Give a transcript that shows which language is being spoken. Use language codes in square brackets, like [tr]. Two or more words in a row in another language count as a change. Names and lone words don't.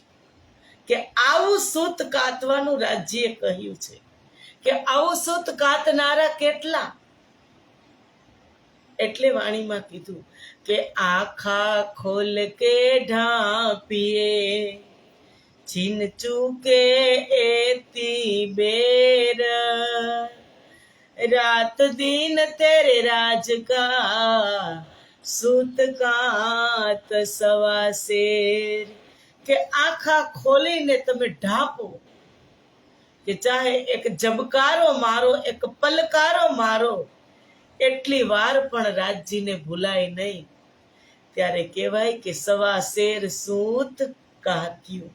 [gu] કે આવું સૂત કાતવાનું રાજ્યે કહ્યું છે કે આવું સૂત કાતનારા કેટલા. એટલે વાણીમાં કીધું કે [hi] आँख खोल के ढाँपिए छिन चूके एती बेर, रात दिन तेरे राज का सूत कात सवा शेर. [gu] કે આખા ખોલીને તમે ઢાંપો, કે ચાહે એક જબકારો મારો, એક પલકારો મારો, એટલી વાર પણ રાજજીને ભૂલાય નહીં. ત્યારે કહેવાય કે સવા શેર સૂત કાત્યું.